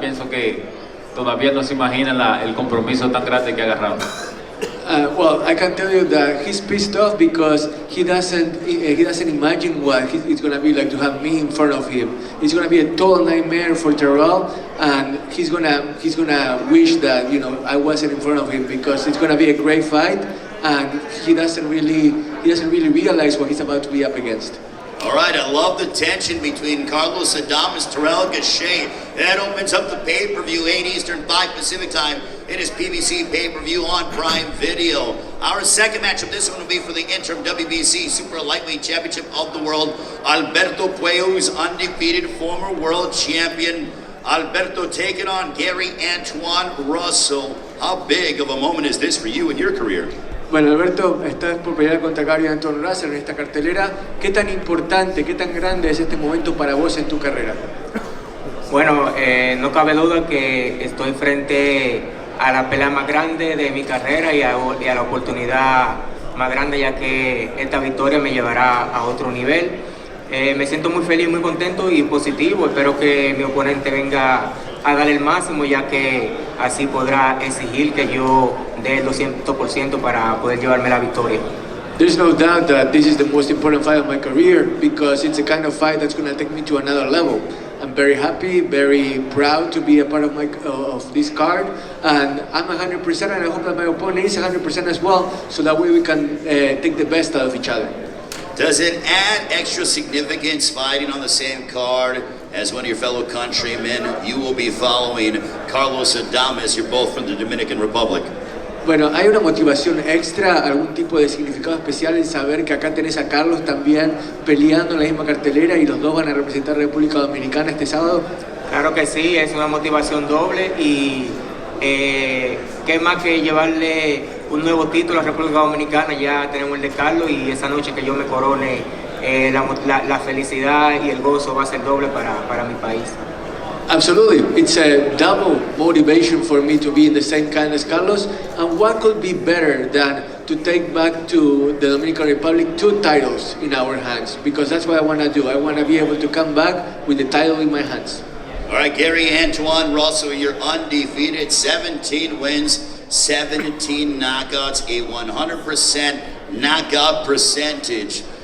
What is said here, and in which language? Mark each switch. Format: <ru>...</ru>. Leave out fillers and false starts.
<es>Pienso que todavía no se imagina el compromiso tan grande que ha agarrado.</es> <en>Well, I can tell you that he's pissed off because he doesn't imagine what it's gonna be like to have me in front of him. It's gonna be a total nightmare for Terrell, and he's gonna wish that I wasn't in front of him because it's gonna be a great fight, and he doesn't really realize what he's about to be up against. All right, I love the tension between Carlos Adames, Terrell Gausha. That opens up the pay-per-view, 8 Eastern, 5 Pacific time. It is PBC pay-per-view on Prime Video. Our second matchup, this one will be for the interim WBC Super Lightweight Championship of the World. Alberto Puello's undefeated former world champion. Alberto taking on Gary Antoine Russell. How big of a moment is this for you in your career?</en> <es>Bueno, Alberto, estás por pelear contra Gary Anton Russell en esta cartelera. ¿Qué tan importante, qué tan grande es este momento para vos en tu carrera? Bueno, no cabe duda que estoy frente a la pelea más grande de mi carrera y a la oportunidad más grande, ya que esta victoria me llevará a otro nivel. Me siento muy feliz, muy contento y positivo. Espero que mi oponente venga a dar el máximo, ya que así podrá exigir que yo dé el 200% para poder llevarme la victoria.</es> <en>There's no doubt that this is the most important fight of my career because it's the kind of fight that's going to take me to another level. I'm very happy, very proud to be a part of this card, and I'm 100%, and I hope that my opponent is 100% as well, so that way we can take the best out of each other. Does it add extra significance fighting on the same card as one of your fellow countrymen? You will be following Carlos Adames. You're both from the Dominican Republic.</en> <es>Bueno, ¿hay una motivación extra, algún tipo de significado especial en saber que acá tenés a Carlos también peleando en la misma cartelera y los dos van a representar a República Dominicana este sábado? Claro que sí, es una motivación doble y qué más que llevarle un nuevo título a República Dominicana. Ya tenemos el de Carlos y esa noche que yo me corone la felicidad y el gozo va a ser doble para mi país.</es> <en>Absolutely. It's a double motivation for me to be in the same kind as Carlos. And what could be better than to take back to the Dominican Republic 2 titles in our hands? Because that's what I want to do. I want to be able to come back with the title in my hands. All right, Gary Antoine Russell, you're undefeated, 17 wins, 17 knockouts, a 100% knockout percentage.</en>